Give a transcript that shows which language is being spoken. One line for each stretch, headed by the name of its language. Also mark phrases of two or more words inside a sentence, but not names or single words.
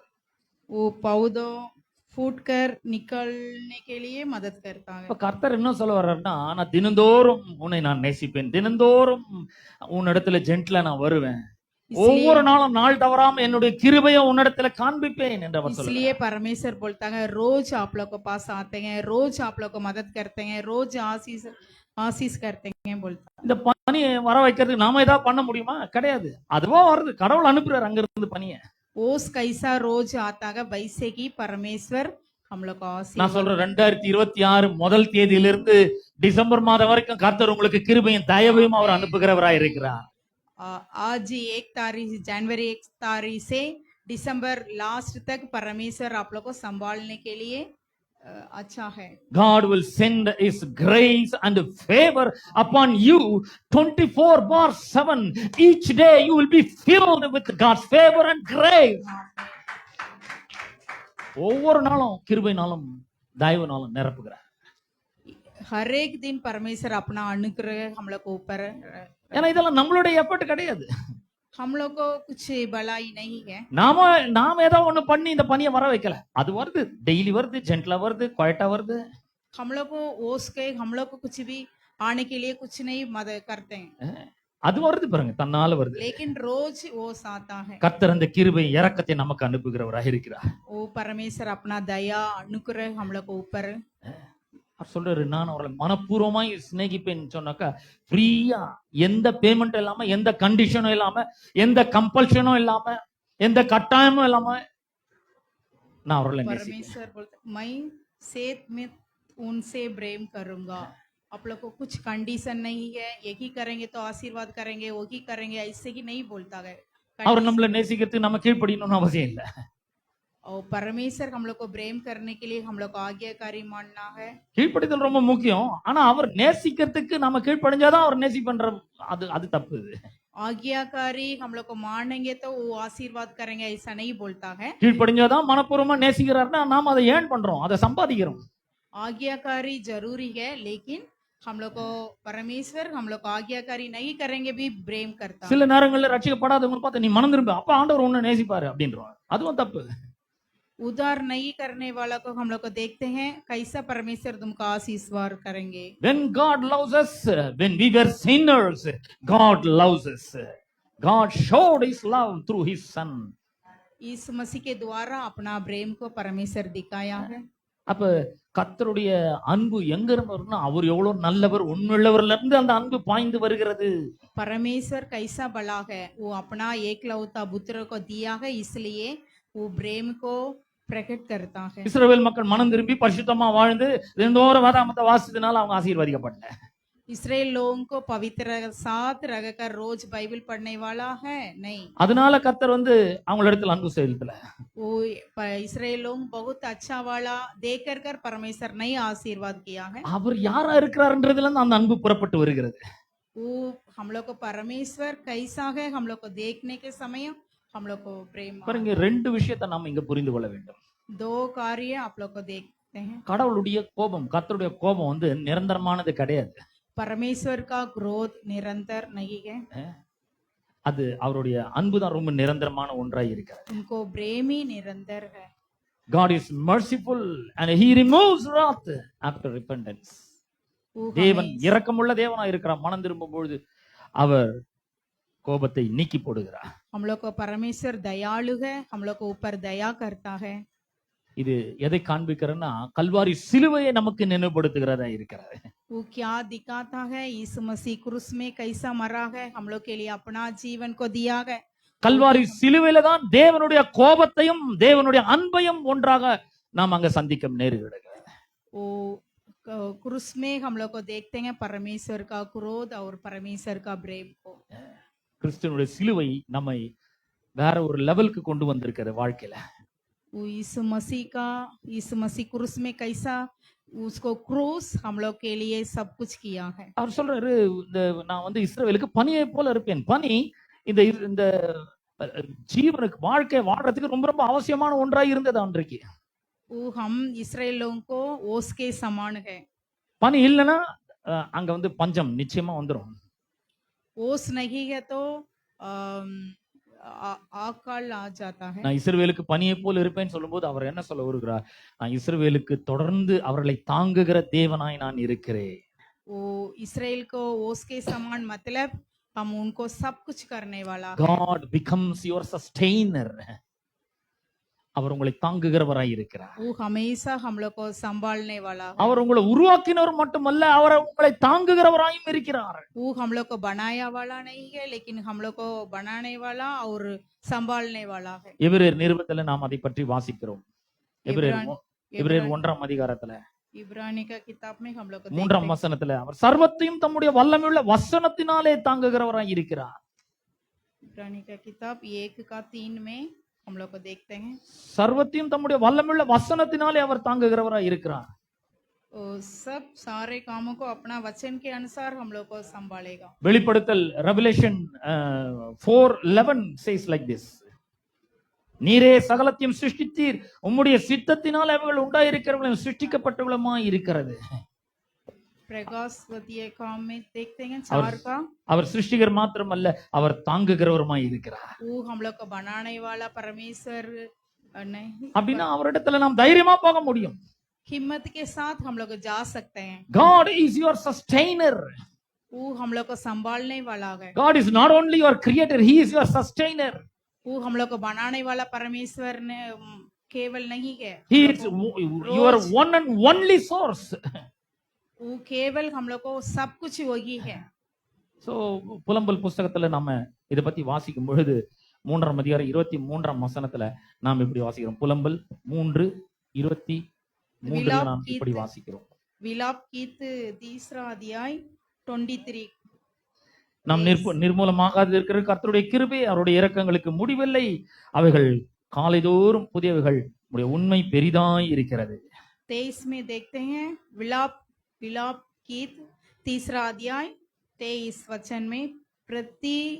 Hindi: वो पौधों फूट कर निकलने के लिए मदद करता है।
Tamil: இப்ப கர்த்தர் என்ன சொல்ல வர்றாருன்னா, நான் தினந்தோறும் உன்னை நான் நேசிப்பேன், தினந்தோறும் உன்னிடத்துல ஜென்ட்லா நான் வருவேன், ஒவ்வொரு நாளும் நாள் தவறாம என்னுடைய கிருபையை உன்னிடத்துல காண்பிப்பேன் என்று அவர் சொல்றார்.
Hindi: इसलिए परमेश्वर बोलता है रोज आप लोग के पास आते हैं, रोज आप लोग को मदद करते हैं, रोज आशीष आशीष करते हैं बोलता है।
Tamil: இந்த பனியை வர வைக்கிறதுக்கு நாம ஏதாவது பண்ண முடியுமா? கிடையாது. அதுவா வருது, கடவுள் அனுப்புறாரு அங்க இருந்து பனியை.
Hindi: ओस कैसा रोज आता है वैसे ही परमेश्वर हम लोग को
Tamil: நான்
Hindi: आशीष।
Tamil: சொல்றேன் 2026 முதல் தேதியிலிருந்து டிசம்பர் மாதம் வரைக்கும் கர்த்தர் உங்களுக்கு கிருபையும் தயவையும் அவர் அனுப்புகிறவராய் இருக்கிறார்.
Hindi: आज 1 तारीख जनवरी 1 तारीख से दिसंबर लास्ट तक परमेश्वर आप लोग को संभालने के लिए अच्छा है।
English: God will send his grace and favor upon you 24/7. Each day you will be filled with God's favor and grace.
Tamil: ஒவ்வொரு நாளும் கிருபைனாலும் தயவுனாலும் நிரப்புகிறார்.
Hindi: हर एक दिन परमेश्वर अपना अनुग्रह हम लोग को ऊपर
Tamil: ஏன்னா இதெல்லாம் நம்மளுடைய எஃபர்ட் கிடையாது.
Hindi: हम लोग को कुछ भलाई नहीं है।
Tamil: நாம ஏதோ ஒண்ணு பண்ணி இந்த பனியை வர வைக்கல, அது வருது, டெய்லி வருது, ஜென்ட்லா வருது, குவைட்டா வருது.
Hindi: हम लोग को ओस के हम लोग को कुछ भी आने के लिए कुछ नहीं मदद करते हैं,
Tamil: அது வருது பாருங்க, தன்னால வருது.
Hindi: लेकिन रोज ओस आता है।
Tamil: கர்த்தர் அந்த கிருபை இரக்கத்தை நமக்கு அனுப்புகிறவராக இருக்கிறார்.
Hindi: वो परमेश्वर अपना दया अनुग्रह हम लोग को ऊपर
Tamil: அவர் சொல்றாரு, நான் அவர்களை மனப்பூர்வமாய் சிநேகிப்பேன் சொன்னாக்கா, ஃப்ரீயா, எந்த பேமெண்ட் இல்லாம, எந்த கண்டிஷனும் இல்லாம, எந்த கம்பல்ஷனும் இல்லாம, எந்த கட்டாயமும் இல்லாம நான் அவர்களை நேசிப்பேன்.
Hindi: परमेश्वर बोलते मैं सेत में उनसे प्रेम करूंगा। आप लोग को कुछ कंडीशन नहीं है, यही करेंगे तो आशीर्वाद करेंगे, वो ही करेंगे, ऐसे ही नहीं बोलता है।
Tamil: அவர் நம்மளை நேசிக்கிறதுக்கு நம்ம கீழ்ப்படியணும்னு அவசியம் இல்லை.
Hindi: और परमेश्वर हम लोग को प्रेम करने के लिए हम लोग को आज्ञाकारी मानना है।
Tamil: கீழ்ப்படிதல் ரொம்ப முக்கியம். ஆனா அவர் நேசிக்கிறதுக்கு நம்ம கீழ்ப்படிஞ்சாதான் அவர் நேசிப்பன்ற அது தப்பு.
Hindi: आज्ञाकारी हम लोग को मानेंगे तो वो आशीर्वाद करेंगे, ऐसा नहीं बोलता है।
Tamil: கீழ்ப்படிஞ்சாதான் மனப்பூர்வமா நேசிக்கிறாருன்னா நாம அதை ஏன் பண்றோம், அதை சம்பாதிக்கிறோம்.
Hindi: आज्ञाकारी जरूरी है, लेकिन हम लोग को परमेश्वर हम लोग को आज्ञाकारी नहीं करेंगे भी प्रेम करता है।
Tamil: சில நேரங்கள்ல ரட்சிக்கப்படாதவங்க பார்த்து நீ மனம் திரும்ப, அப்ப ஆண்டவர் உன்னை நேசிப்பாரு அப்படின்றோம், அதுவும் தப்பு.
Hindi: उद्धार नहीं करने वाला को हम लोग को देखते हैं, कैसा परमेश्वर तुमको आशीर्वाद करेंगे।
English: When God loves us, when we were sinners, God loves us. God showed his love through his son.
Hindi: यीशु मसीह के द्वारा अपना प्रेम को परमेश्वर दिखाया है।
Tamil: அப்ப கர்த்தருடைய அன்பு எங்க இருந்து வரும்னா, அவர் எவ்வளவு நல்லவர், உண்மையுள்ளவர்ல இருந்து அந்த அன்பு பாய்ந்து வருகிறது.
Hindi: परमेश्वर कैसा बड़ा है, वो अपना एकलौता पुत्र को दिया है, इसलिए वो प्रेम को प्रकट करता है।
Tamil: இஸ்ரவேல் மக்கள் மனம் திரும்பி பரிசுத்தமா வாழ்ந்து தினந்தோறும் வேதாகமத்தை வாசித்தனால அவங்க ஆசீர்வதிக்கப்படல.
Hindi: इसराइल लोगों को पवित्र साथ रखकर रोज बाइबल पढ़ने वाला है नहीं,
Tamil: அதனால கர்த்தர் வந்து அவங்களிடத்தில் அன்பு செலுத்தல.
Hindi: वो इसराइल लोग बहुत अच्छा वाला देख कर परमेश्वर नहीं आशीर्वाद किया है।
Tamil: அவர் யாரா இருக்கிறாருன்றதுல இருந்து அந்த அன்பு புறப்பட்டு வருகிறது.
Hindi: वो हम लोग को परमेश्वर कैसा है हम लोग को देखने के समय हम लोग को प्रेम।
Tamil: பாருங்க, ரெண்டு விஷயத்தை நாம இங்க புரிந்து கொள்ள வேண்டும்.
Hindi: दो कार्य आप लोग को देखते हैं।
Tamil: கடவுளுடைய கோபம், கர்த்தருடைய கோபம் வந்து நிரந்தரமானது கிடையாது.
Hindi: परमेश्वर का क्रोध निरंतर नहीं है,
Tamil: அது அவருடைய அன்பு தான் ரொம்ப நிரந்தரமான ஒன்றாய் இருக்கிறது.
Hindi: उनको प्रेम ही निरंतर है।
English: God is merciful and he removes wrath after repentance.
Hindi: वो
Tamil: தேவன்
Hindi: हमें
Tamil: இரக்கமுள்ள தேவனா இருக்கிறார். மனம் திரும்பும் பொழுது அவர் கோபத்தை நீக்கி போடுகிறார்.
Hindi: हम लोग को परमेश्वर दयालु है, हम लोग को ऊपर दया करता है।
Tamil: இது எதை காண்பிக்கிறன்னா, கல்வாரி சிலுவையை நமக்கு நினைவுபடுத்துகிறதா இருக்கிறது.
Hindi: वो क्या दिखाता है, यीशु मसीह क्रूस में कैसा मरा है, हम लोग के लिए अपना जीवन को दिया है।
Tamil: கல்வாரி சிலுவையில தான் தேவனுடைய கோபத்தையும் தேவனுடைய அன்பையும் ஒன்றாக நாம் அங்க சந்திக்க நேருகிறது.
Hindi: वो क्रूस में हम लोग को देखते हैं परमेश्वर का क्रोध और परमेश्वर का प्रेम को।
Tamil: கிறிஸ்துவனுடைய சிலுவை நம்மை வேற ஒரு லெவலுக்கு கொண்டு வந்திருக்கிற வாழ்க்கையில.
Hindi: वो यीशु मसीह क्रूस में कैसा उसको क्रूस हम लोग के लिए सब कुछ किया है।
Tamil: அவர் சொல்றாரு, இந்த நான் வந்து இஸ்ரவேலுக்கு பனியை போல இருப்பேன். பனி இந்த இந்த ஜீவனுக்கு வாழ்க்கை வாழ்றதுக்கு ரொம்ப ரொம்ப அவசியமான ஒன்றாய் இருந்தது அன்றைக்கு.
Hindi: वो हम इसराइल लोगों को ओस के समान है।
Tamil: பனி இல்லைன்னா அங்க வந்து பஞ்சம் நிச்சயமா வந்துரும்.
Hindi: ओस नहीं है तो अम, आकाल आ जाता है।
Tamil: நான் இஸ்ரவேலுக்கு பனியை போல் இருப்பேன்னு சொல்லும்போது அவர் என்ன சொல்ல வருகிறார்? நான் இஸ்ரவேலுக்கு தொடர்ந்து அவர்களை தாங்குகிற தேவனாய் நான் இருக்கிறேன்.
Hindi: वो इसराइल को ओस के समान मतलब हम उनको सब कुछ करने वाला है।
English: God becomes your sustainer.
Tamil: அவர் உங்களை தாங்குகிறவராய் இருக்கிறார்.
Hindi: वो हमेशा हम लोग को संभालने वाला है।
Tamil: அவர் உங்களை உருவாக்கினவர் மட்டுமல்ல, அவர் உங்களை தாங்குகிறவராயும் இருக்கிறார்.
Hindi: वो हम लोग को बनाया वाला नहीं है, लेकिन हम लोग को बनाने वाला और संभालने वाला है।
Tamil: எபிரேயர் நிருபத்துல நாம் அதை பற்றி வாசிக்கிறோம். எபிரேயர் 1ஆம் அதிகாரத்துல
Hindi: इब्रानी का किताब में हम लोग को
Tamil: 3ஆம் வசனத்துல அவர் சர்வத்தையும் தம்முடைய வல்லமையுள்ள வசனத்தினாலே தாங்குகிறவராய் இருக்கிறார்.
Hindi: इब्रानी का किताब 1 का 3 में हम लोग को देखते हैं,
Tamil: சர்வத்தையும் தம்முடைய வல்லமையுள்ள வசனத்தினாலே அவர் தாங்குகிறவராய் இருக்கிறார்.
Hindi: वो सब सारे कामों को अपना वचन के अनुसार हम लोग को संभालेगा।
English: வெளிப்படுத்தல் ரெவலேஷன் 4:11 says like this.
Tamil: நீரே சகலத்தையும் சிருஷ்டித்தீர், உம்முடைய சித்தத்தினால் அவைகள் உண்டாயிருக்கிறவர்களும் சிருஷ்டிக்கப்பட்டவர்களுமாய் இருக்கிறது.
Hindi: प्रकाशवतीय काम में देखते हैं 4 का,
Tamil: அவர் சிருஷ்டிகர் மாத்திரமல்ல, அவர் தாங்குகிறவருமாய் இருக்கிறார்.
Hindi: वो हम लोग को बनाने वाला परमेश्वर नहीं,
Tamil: அப்படின்னா அவரிடத்துல நாம் தைரியமா போக முடியும்.
Hindi: हिम्मत के साथ हम लोग जा सकते हैं।
English: God is your sustainer.
Hindi: वो हम लोग को संभालने वाला है।
English: God is not only your creator, he is your sustainer.
Hindi: वो हम लोग को बनाने वाला परमेश्वर ने केवल नहीं है,
English: He is your one and only source.
Hindi: वो केवल हम लोग को सब कुछ वही है।
Tamil: சோ புலம்பல் புஸ்தகத்துல நாம இத பத்தி வாசிக்கும் பொழுது 3ஆம் அதிகாரம் 23ஆம் வசனத்துல நாம் இப்படி வாசிக்கிறோம். புலம்பல் 3:23 நாம் இப்படி வாசிக்கிறோம்.
Hindi: विलाप गीत 3 अध्याय 23।
Tamil: நாம் நிர்மூலமாக இருக்கிற கர்த்தருடைய கிருபை, அவருடைய இரக்கங்களுக்கு முடிவில்லை, அவைகள் காலைதோறும் புதியவைகள், உடைய உண்மை பெரிதாய் இருக்கிறது.
Hindi: 23 में देखते हैं, विलाप गीत 3 अध्याय 23 वचन में, प्रति